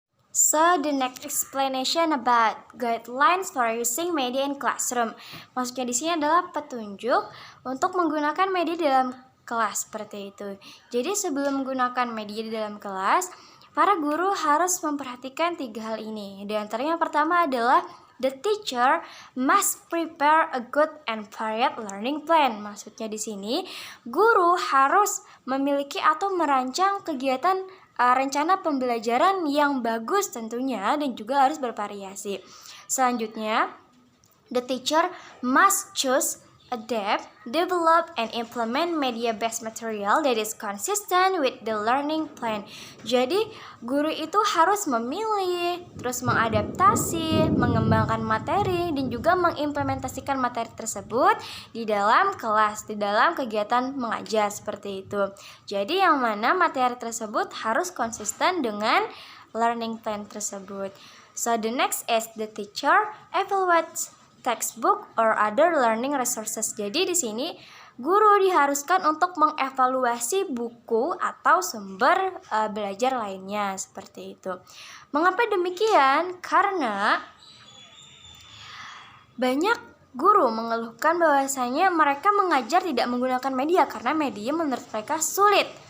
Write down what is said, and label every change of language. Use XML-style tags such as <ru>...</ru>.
<en>So the next explanation about guidelines for using media in classroom.</en> <id>Maksudnya di sini adalah petunjuk untuk menggunakan media dalam kelas seperti itu. Jadi sebelum menggunakan media di dalam kelas, para guru harus memperhatikan 3 hal ini. Di antaranya yang pertama adalah</id> <en>the teacher must prepare a good and varied learning plan.</en> <id>Maksudnya di sini, guru harus memiliki atau merancang kegiatan rencana pembelajaran yang bagus tentunya dan juga harus bervariasi.</id> <en>Selanjutnya, the teacher must choose, adapt, develop, and implement media-based material that is consistent with the learning plan.</en> <id>Jadi, guru itu harus memilih, terus mengadaptasi, mengembangkan materi, dan juga mengimplementasikan materi tersebut di dalam kelas, di dalam kegiatan mengajar seperti itu. Jadi, yang mana materi tersebut harus konsisten dengan learning plan tersebut.</id> <en>So, the next is the teacher evaluates textbook or other learning resources.</en> <id>Jadi di sini guru diharuskan untuk mengevaluasi buku atau sumber belajar lainnya seperti itu. Mengapa demikian? Karena banyak guru mengeluhkan bahwasanya mereka mengajar tidak menggunakan media karena media menurut mereka sulit.</id>